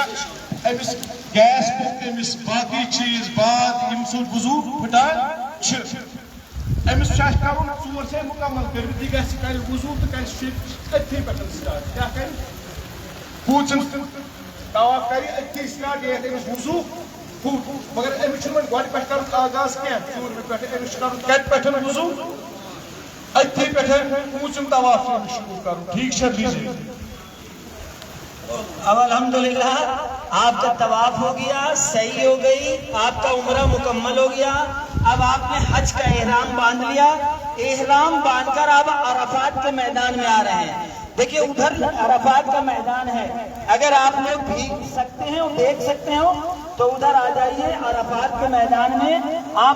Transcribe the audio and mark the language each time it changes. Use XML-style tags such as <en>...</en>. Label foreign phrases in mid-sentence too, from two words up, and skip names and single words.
<ks>أمِس گیس پوٚک, أمِس باقٕے چیٖز باد ییٚمہِ سۭتۍ وضو پھٹان چھِ, أمِس چھُ اَسہِ کَرُن 4 چھِ مُکمل کٔرِتھ, یہِ گژھِ کَرِ وضو تہٕ کَرِ أتھی پٮ۪ٹھ سٹارٹ, کیٛاہ کَرِ, پوٗژِن طواف کری اتھی سٹارٹ یہ امس وضو پھوٹ مگر امس چھن گۄڈٕ پٮ۪ٹھ کرُن آغاز کینٛہہ ژوٗرمہِ پٮ۪ٹھ امس چھُ کرُن کتہِ پٮ۪ٹھ وضو اتھی پٮ۪ٹھ پوٗژِم طواف چھُ أمِس شروع کرُن ٹھیک چھا دیجیے</ks> <ur>اب الحمدللہ آپ کا طواف ہو گیا صحیح ہو گئی آپ کا عمرہ مکمل ہو گیا اب آپ نے حج کا احرام باندھ لیا احرام باندھ کر آپ عرفات کے میدان میں آ رہے ہیں دیکھیے ادھر عرفات کا میدان ہے اگر آپ لوگ بھیگ سکتے ہیں اور دیکھ سکتے ہو تو ادھر آ جائیے عرفات کے میدان میں آپ</ur>